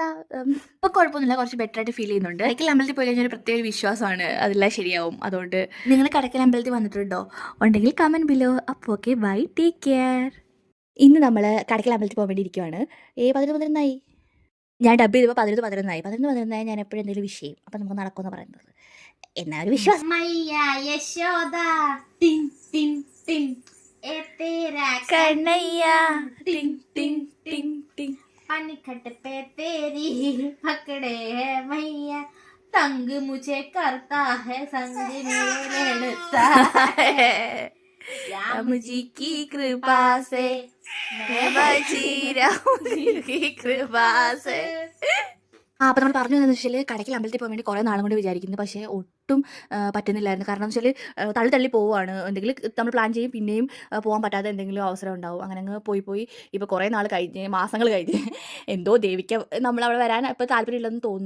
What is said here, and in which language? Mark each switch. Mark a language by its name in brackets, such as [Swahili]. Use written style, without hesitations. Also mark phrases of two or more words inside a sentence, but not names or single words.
[Malayalam] ഇപ്പോൾ കുഴപ്പമൊന്നുമില്ല, കുറച്ച് ബെറ്റർ ആയിട്ട് ഫീൽ ചെയ്യുന്നുണ്ട്. കടയ്ക്കൽ അമ്പലത്തിൽ പോയി കഴിഞ്ഞാൽ ഒരു പ്രത്യേക വിശ്വാസമാണ് അതെല്ലാം ശരിയാവും. അതുകൊണ്ട് നിങ്ങൾ കടയ്ക്കൽ അമ്പലത്തിൽ വന്നിട്ടുണ്ടോ? ഉണ്ടെങ്കിൽ [English] comment below. [Malayalam] അപ്പോൾ [English] okay, bye, take care. [Malayalam] ഇന്ന് നമ്മൾ കടയ്ക്കൽ അമ്പലത്തിൽ പോകാൻ വേണ്ടി ഇരിക്കുവാണ്. 11 ഞാൻ ഡബ് ചെയ്തപ്പോൾ 11 ഞാൻ എപ്പോഴും എന്തെങ്കിലും വിഷയം അപ്പം നമുക്ക് നടക്കുമെന്ന് പറയുന്നത്. എന്നാ ഒരു വിശ്വാസം. [Hindi] मैया यशोदा टिंग टिंग टिंग ए तेरा [Malayalam] കണ്ണയ്യ ടിങ് ടിങ് ടിങ് ടിങ്. [Hindi] पनखट पे तेरी पकड़े है मैया तंग मुझे करता है संग मेरे लड़ता है राम जी की कृपा से मैं बची राम जी की कृपा से [Malayalam] അപ്പോൾ നമ്മൾ പറഞ്ഞു എന്താണെന്ന് വെച്ചാൽ കടയ്ക്കൽ അമ്പലത്തിൽ പോകാൻ വേണ്ടി കുറേ നാളും കൊണ്ട് വിചാരിക്കുന്നു, പക്ഷേ ഒട്ടും പറ്റുന്നില്ലായിരുന്നു. കാരണം എന്ന് വെച്ചാൽ തള്ളി തള്ളി പോവുകയാണ്. എന്തെങ്കിലും നമ്മൾ പ്ലാൻ ചെയ്യും, പിന്നെയും പോകാൻ പറ്റാതെ എന്തെങ്കിലും അവസരം ഉണ്ടാവും. അങ്ങനെ അങ്ങ് പോയി ഇപ്പോൾ കുറേ നാൾ കഴിഞ്ഞ്, മാസങ്ങൾ കഴിഞ്ഞ് എന്തോ ദേവിക്ക് നമ്മളവിടെ വരാൻ ഇപ്പോൾ താല്പര്യമില്ലെന്ന് തോന്നുന്നു.